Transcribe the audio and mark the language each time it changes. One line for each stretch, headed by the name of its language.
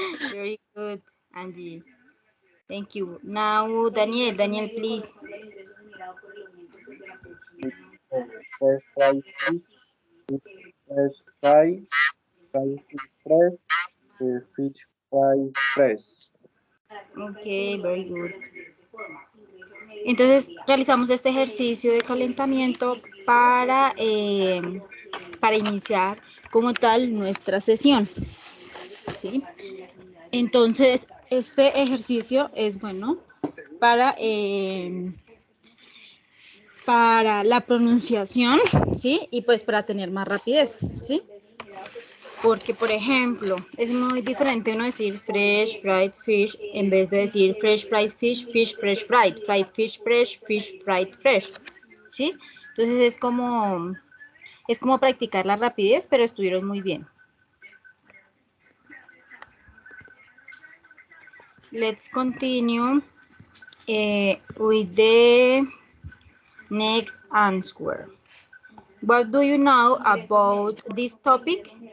English: Very good, Angie. Thank you. Now, Daniel, please. Fresh fry fish, fresh fry fish fresh, fish fry fresh. Ok, very good.
Spanish: Entonces, realizamos este ejercicio de calentamiento para iniciar como tal nuestra sesión. ¿Sí? Entonces, este ejercicio es bueno para la pronunciación, ¿sí? Y pues para tener más rapidez, ¿sí? Porque, por ejemplo, es muy diferente uno decir
English: fresh fried fish
Spanish: en vez de decir
English: fresh fried fish, fish fresh fried fish fried fresh,
Spanish: ¿sí? Entonces es como practicar la rapidez, pero estuvieron muy bien.
English: Let's continue with the next answer. What do you know about this topic?